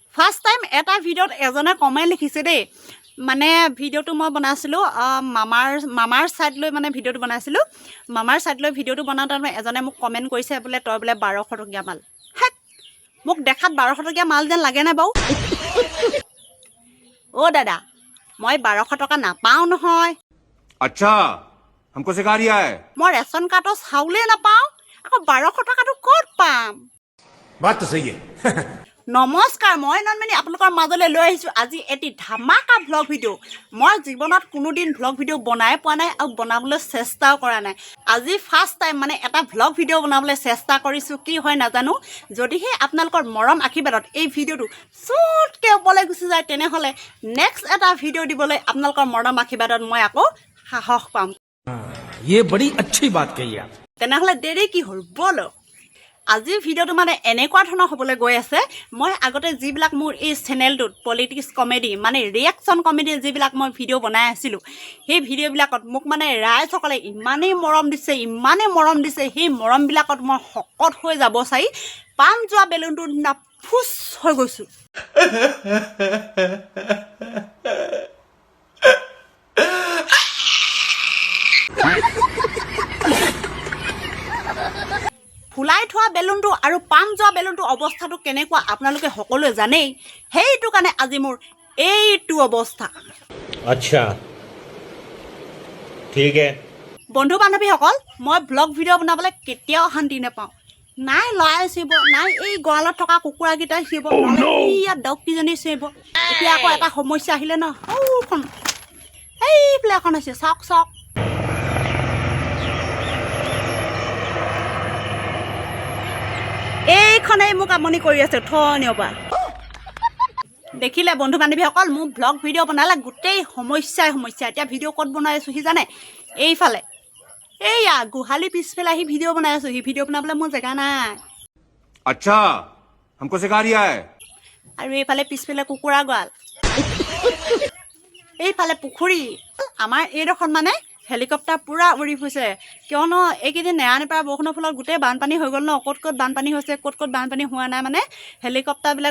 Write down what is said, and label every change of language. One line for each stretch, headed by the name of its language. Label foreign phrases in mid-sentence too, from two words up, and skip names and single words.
English: first time
Assamese: এটা ভিডিঅ'ত এজনে কমেণ্ট লিখিছে দেই মানে ভিডিঅ'টো মই বনাইছিলোঁ মামাৰ ছাইড লৈ মানে ভিডিঅ'টো বনাইছিলোঁ মামাৰ ছাইড লৈ ভিডিঅ'টো বনাওঁতে এজনে মোক কমেণ্ট কৰিছে বোলে তই বোলে 1200 টকীয়া মাল হেক মোক দেখাত 1200 টকীয়া মাল যেন লাগে নে বাৰু অ' দাদা মই 1200 টকা নাপাওঁ নহয়
Hindi: अच्छा हमको सिखा रिया है
Assamese: মই ৰেচন কাৰ্ডৰ চাউলেই নাপাওঁ আকৌ 1200 টকাটো ক'ত পাম
Hindi: बात तो सही है
Assamese: নমস্কাৰ মই নন্দিনী আপোনালোকৰ মাজলৈ লৈ আহিছোঁ আজি এটি ধামাকা
English: vlog video'
Assamese: মই জীৱনত কোনোদিন
English: vlog video'
Assamese: বনাই পোৱা নাই আৰু বনাবলৈ চেষ্টাও কৰা নাই আজি
English: first time
Assamese: মানে এটা
English: vlog video'
Assamese: বনাবলৈ চেষ্টা কৰিছোঁ কি হয় নাজানো যদিহে আপোনালোকৰ মৰম আশীৰ্বাদত এই ভিডিঅ'টো চুটকৈ ওপৰলৈ গুচি যায় তেনেহ'লে নেক্সট এটা ভিডিঅ' দিবলৈ আপোনালোকৰ মৰম আশীৰ্বাদত মই আকৌ সাহস পাম
Hindi: ये बड़ी अच्छी बात कही आप
Assamese: তেনেহ'লে দেৰি কি হ'ল ব'লক আজিৰ ভিডিঅ'টো মানে এনেকুৱা ধৰণৰ হ'বলৈ গৈ আছে মই আগতে যিবিলাক মোৰ এই চেনেলটোত
English: politics comedy
Assamese: মানে
English: reaction comedy
Assamese: যিবিলাক মই ভিডিঅ' বনাই আছিলোঁ সেই ভিডিঅ'বিলাকত মোক মানে ৰাইজসকলে ইমানেই মৰম দিছে সেই মৰমবিলাকত মই শকত হৈ যাব চাই পাণ যোৱা বেলুনটোৰ নিচিনা ফুচ হৈ গৈছোঁ ফুলাই থোৱা বেলুনটো আৰু পাণ যোৱা বেলুনটো অৱস্থাটো কেনেকুৱা আপোনালোকে সকলোৱে জানেই সেইটো কাৰণে আজি মোৰ এইটো অৱস্থা
Hindi: अच्छा ठीक है
Assamese: বন্ধু বান্ধৱীসকল মই
English: vlog video'
Assamese: বনাবলৈ কেতিয়াও শান্তি নাপাওঁ নাই লৰাই চিব নাই এই গঁৰালত থকা কুকুৰাকেইটাই চিব ইয়াত দহকেইজনী চিব এতিয়া আকৌ এটা সমস্যা আহিলে ন সৌখন এইফালে এখন আছে চাওক চাওক এইখনেই মোক আমনি কৰি আছে থনিৰ পৰা দেখিলে বন্ধু বান্ধৱীসকল মোৰ
English: vlog video'
Assamese: বনালে গোটেই সমস্যা এতিয়া ভিডিঅ' ক'ত বনাই আছোঁ সি জানে এইফালে এইয়া গোহালি পিছফালে আহি ভিডিঅ' বনাই আছোঁ সি ভিডিঅ' বনাবলৈ মোৰ জেগা নাই
Hindi: अच्छा हमको सिखा रिया है
Assamese: আৰু এইফালে পিছফালে কুকুৰা গঁৰাল এইফালে পুখুৰী আমাৰ এইডোখৰত মানে হেলিকপ্টাৰ পূৰা উৰি ফুৰিছে কিয়নো এইকেইদিন নেৰানেপেৰা বৰষুণৰ ফলত গোটেই বানপানী হৈ গ'ল ন ক'ত বানপানী হৈছে ক'ত বানপানী হোৱা নাই মানে হেলিকপ্টাৰবিলাক